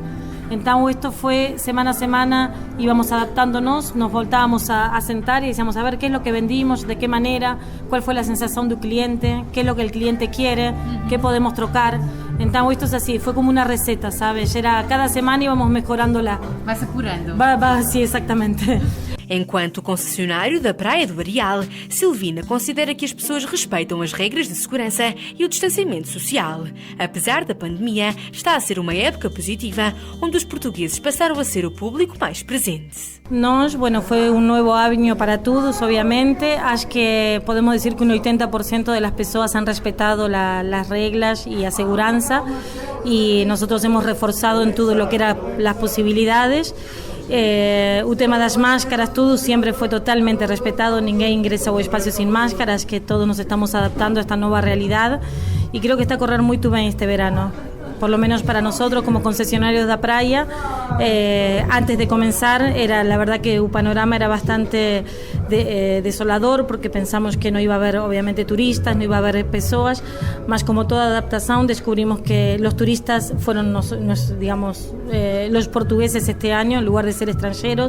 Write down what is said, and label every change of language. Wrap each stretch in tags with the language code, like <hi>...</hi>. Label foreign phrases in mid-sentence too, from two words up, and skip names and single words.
<es>Entonces esto fue semana a semana, íbamos adaptándonos, nos voltábamos a sentar y decíamos a ver qué es lo que vendimos, de qué manera, cuál fue la sensación del cliente, qué es lo que el cliente quiere, qué podemos trocar. Entonces esto es así, fue como una receta, ¿sabes? Era cada semana íbamos mejorándola. Vas apurando. Sí, exactamente.</es> <pt>Enquanto concessionário da Praia do Areal, Silvina considera que as pessoas respeitam as regras de segurança e o distanciamento social. Apesar da pandemia, está a ser uma época positiva, onde os portugueses passaram a ser o público mais presente. Nós, foi um novo año para todos, obviamente. Acho que podemos dizer que</pt> <es>un 80% de las pessoas han respetado las reglas y</es> <pt>a segurança,</pt> <es>y nosotros hemos reforzado en todo lo que eran las posibilidades.</es> <pt>O tema das máscaras, tudo sempre foi totalmente respetado, ninguém ingresa ao espaço sem máscaras, que todos nos estamos adaptando a esta nova realidade, e</pt> <es>creo que</es> <pt>está a correr muito bem este verano.</pt> <es>Por lo menos para nosotros como concesionarios</es> <pt>da praia,</pt> <es>antes de comenzar, la verdad que el panorama era bastante desolador, porque pensamos que no iba a haber obviamente turistas, no iba a haber personas, mas como toda adaptación descubrimos que los turistas fueron los portugueses este año en lugar de ser extranjeros.</es>